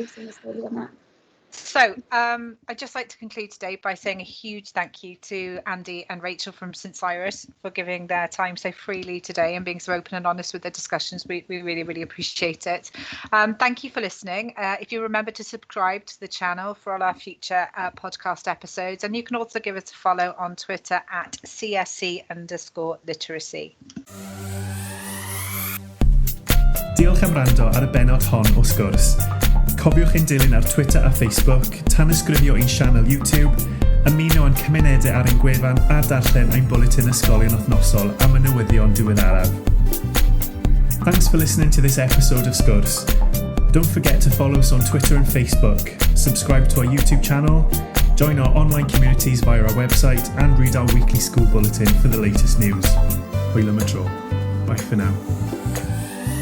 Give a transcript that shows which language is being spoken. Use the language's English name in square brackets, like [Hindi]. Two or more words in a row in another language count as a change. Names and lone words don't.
[English] So I'd just like to conclude today by saying a huge thank you to Andy and Rachel from Sgwrs for giving their time so freely today and being so open and honest with the discussions. We really, really appreciate it. Thank you for listening. If you remember to subscribe to the channel for all our future podcast episodes, and you can also give us a follow on Twitter at CSC_literacy. [Welsh] Diolch am wrando ar y bennod hon o Sgwrs. Cofiwch ein dilyn ar Twitter a Facebook, tanysgrifio ein sianel YouTube, ymuno yn cymunedau ar ein gwefan a darllen ein bwletin ysgolion wythnosol am y newyddion diweddaraf. [English] Thanks for listening to this episode of Sgwrs. Don't forget to follow us on Twitter and Facebook, subscribe to our YouTube channel, join our online communities via our website, and read our weekly school bulletin for the latest news. [Welsh] Hwyl am y tro. [English] Bye for now.